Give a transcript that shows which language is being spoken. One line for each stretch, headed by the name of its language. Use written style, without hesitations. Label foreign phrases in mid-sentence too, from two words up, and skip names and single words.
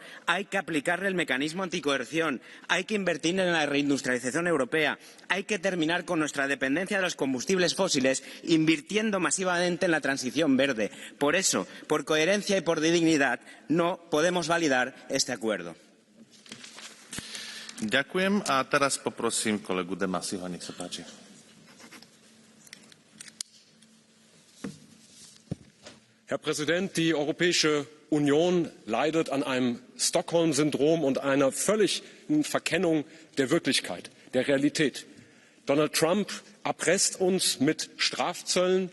Spanish: Hay que aplicarle el mecanismo anticoerción. Hay que invertir en la reindustrialización europea. Hay que terminar con nuestra dependencia de los combustibles fósiles, invirtiendo masivamente en la transición verde. Por eso, por coherencia y por dignidad, no podemos validar este acuerdo.
Slovak: Ďakujem a teraz poprosím kolegu Demasiho, nech sa páči.
German: Herr Präsident, die Europäische Union leidet an einem Stockholm-Syndrom und einer völligen Verkennung der Wirklichkeit, der Realität. Donald Trump erpresst uns mit Strafzöllen.